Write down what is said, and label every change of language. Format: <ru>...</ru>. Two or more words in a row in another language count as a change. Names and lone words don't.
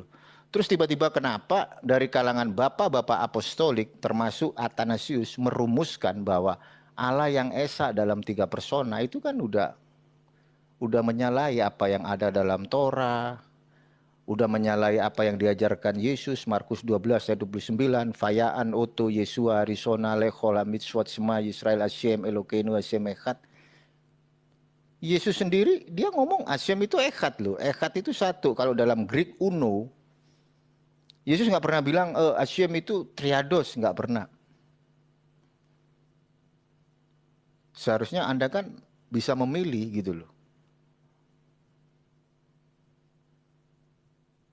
<id>Terus tiba-tiba kenapa dari kalangan bapak-bapak apostolik termasuk Athanasius merumuskan bahwa Allah yang esa dalam 3 persona itu kan udah menyalahi apa yang ada dalam Torah, udah menyalahi apa yang diajarkan Yesus, Markus 12 ayat 29,</id> <he>ויען אותו ישוע ראשונה לכל מצוות שמע ישראל השם אלקינו השם אחד.</he> <id>Yesus sendiri dia ngomong Hashem itu Echad loh. Echad itu satu. Kalau dalam Greek uno, Yesus nggak pernah bilang Hashem itu triados, nggak pernah. Seharusnya Anda kan bisa memilih gitu loh.</id>